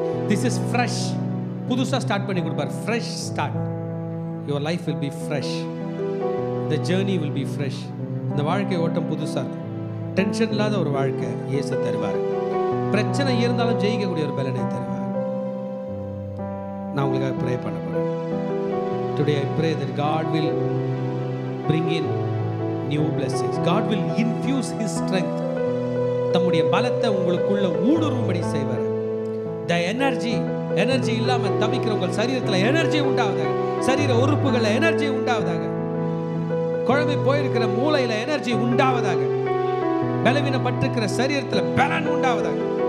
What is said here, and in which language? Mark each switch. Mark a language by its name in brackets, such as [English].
[English] This is fresh. [Tamil] புதுசாக start பண்ணி கொடுப்பார். [English] Fresh start. Your life will be fresh. The journey will be fresh. [Tamil] இந்த வாழ்க்கை ஓட்டம் புதுசாக இருக்கும். டென்ஷன் இல்லாத ஒரு வாழ்க்கை இயேசு தருவார். பிரச்சனை இருந்தாலும் ஜெயிக்கக்கூடிய ஒரு பலனை தருவார். நான் உங்களுக்காக ப்ரே பண்ண போகிறேன். [English] Today I pray that God will bring in new blessings. God will infuse his strength. [Tamil] தம்முடைய பலத்தை உங்களுக்குள்ள ஊடுருவும்படி செய்வார். த எனர்ஜி இல்லாம தவிக்கிற உங்கள் சரீரத்தில் எனர்ஜி உண்டாவதாக. சரீர உறுப்புகளில் எனர்ஜி உண்டாவதாக. குழம்பி போயிருக்கிற மூளையில எனர்ஜி உண்டாவதாக. பலவீனப்பட்டிருக்கிற சரீரத்தில் பலன் உண்டாவதாக.